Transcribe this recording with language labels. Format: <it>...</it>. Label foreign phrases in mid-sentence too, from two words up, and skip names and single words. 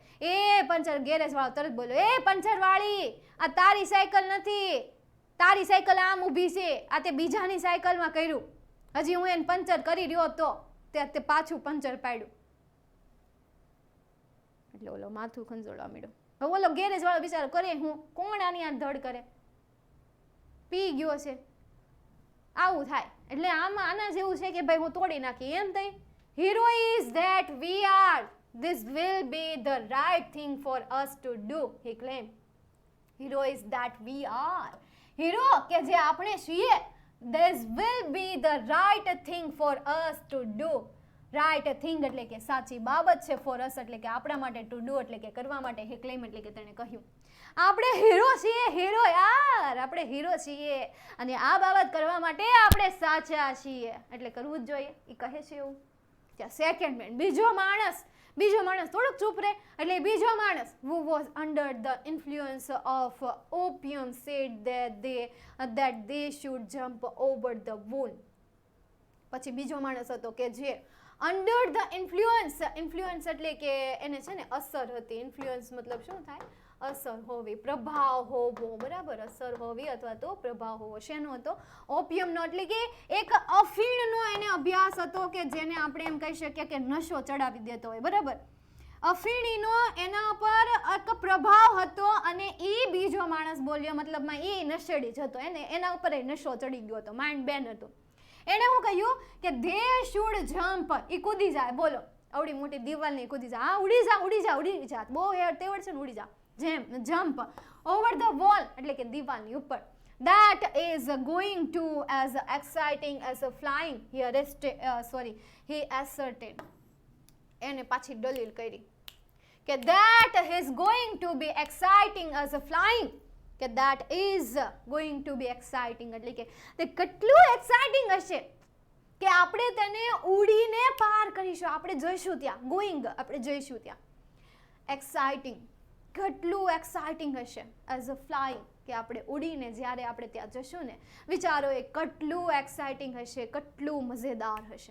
<gu>એ પંચર ગેરેજ વાળો તરત બોલ્યો, એ પંચર વાળી, આ તારી સાયકલ નથી, તારી સાયકલ આમ ઊભી છે, આ તે બીજાની સાયકલમાં કર્યું, હજી હું એને પંચર કરી રહ્યો તો તે પાછું પંચર પાડ્યું. એટલે ઓલો માથું ખંજોળવા માંડ્યો. હવે ઓલો ગેરેજ વાળો બિચારો કરે હું, કોણ આની આ ધડ કરે, પી ગયો છે, આવું થાય. એટલે આમાં આના જેવું છે કે ભાઈ હું તોડી નાખી એમ થઈ.</gu> <en>Hero is that we are. This will be the right thing for us to do, he claimed. Hero is that we are. Hero</en> <gu>કે જે આપણે છીએ.</gu> <en>This will be the right thing for us to do. Right thing</en> <gu>એટલે કે સાચી બાબત છે,</gu> <en>for us</en> <gu>એટલે કે આપણા માટે,</gu> <en>to do</en> <gu>એટલે કે કરવા માટે,</gu> <en>he claimed</en> <gu>એટલે કે તેણે કહ્યું. આપણે હીરો છીએ, હીરો યાર, આપણે હીરો છીએ અને આ બાબત કરવા માટે આપણે સાચા છીએ, એટલે કરવું જ જોઈએ, એ કહે છે એવું.</gu> <en>second man,</en> <gu>બીજો માણસ થોડુંક ચૂપ રહે. એટલે બીજો માણસ</gu> <en>who was under the influence of opium said that they should jump over the wall.</en> <gu>પછી બીજો માણસ હતો કે જે</gu> <en>under the influence</en> <gu>એટલે કે એને છે ને અસર હતી. ઇન્ફ્લુઅન્સ મતલબ શું થાય, અસર હોવી, પ્રભાવ હોવો, બરાબર, અસર હોવી અથવા તો પ્રભાવ હોવો. શેનો હતો? ઓપિયમનો, એટલે કે એક અફીણનો એને અભ્યાસ હતો કે જેને આપણે એમ કહી શકીએ કે નશો ચડાવી દેતો હોય, બરાબર. અફીણીનો એના પર એક પ્રભાવ હતો અને એ બીજો માણસ બોલ્યો, મતલબમાં એ નશેડી જ હતો, એના ઉપર એ નશો ચડી ગયો હતો, માઇન્ડ બેન હતો. એને શું કહ્યું કે</gu> <en>they should jump,</en> <gu>એ કૂદી જાય, બોલો, આવડી મોટી દિવાલની કૂદી જાય, હા ઉડી જા, બહુ તેવડ છે ને, ઉડી જા, જેમ</gu> <en>jump over the wall</en> <gu>એટલે કે દિવાલની ઉપર.</gu> <en>That is going to as exciting as flying, he asserted.</en> <gu>એને પાછી દલીલ કરી કે</gu> <en>that is going to be exciting as flying,</en> <gu>કે</gu> <en>that is going to be exciting</en> <gu>એટલે કે તે કેટલું એક્સાઇટિંગ હશે કે આપણે તેને ઉડીને પાર કરીશું, આપણે જોઈશું ત્યાં, ગોઈંગ આપણે જોઈશું ત્યાં. એક્સાઇટિંગ, કેટલું એક્સાઇટિંગ હશે,</gu> <en>as a flying</en> <gu>કે આપણે ઉડીને જ્યારે આપણે ત્યાં જશું ને, વિચારો એ કેટલું એક્સાઇટિંગ હશે, કેટલું મજેદાર હશે.</gu>